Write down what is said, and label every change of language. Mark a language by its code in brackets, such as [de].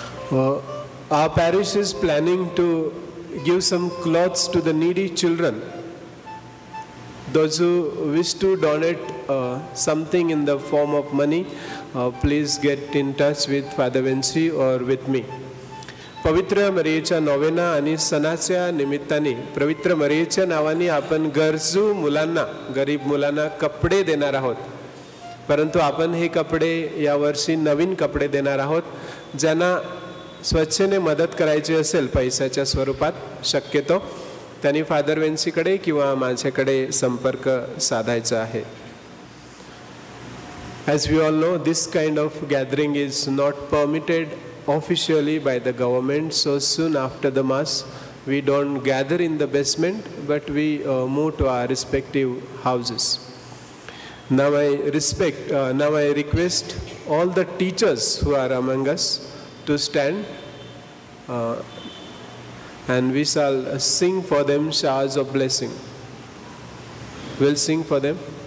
[en] Our parish is planning to give some clothes to the needy children. Those who wish to donate something in the form of money, please get in touch with Father Vinci or with me. [mr] पवित्र मरियेच्या novena आणि सणाच्या निमित्ताने पवित्र मरियेच्या नावाने आपण गरजू मुलांना, गरीब मुलांना कपडे देणार आहोत. परंतु आपण हे कपडे यावर्षी नवीन कपडे देणार आहोत. ज्यांना स्वच्छेने मदत करायची असेल पैशाच्या स्वरूपात शक्यतो त्यांनी फादर वेन्सीकडे किंवा माझ्याकडे संपर्क साधायचा आहे. [en] As we all know, this kind of gathering is not permitted officially by the government. So soon after the Mass, we don't gather in the basement, but we move to our respective houses. Now I request all the teachers who are among us to stand and we shall sing for them showers of blessing. We'll sing for them.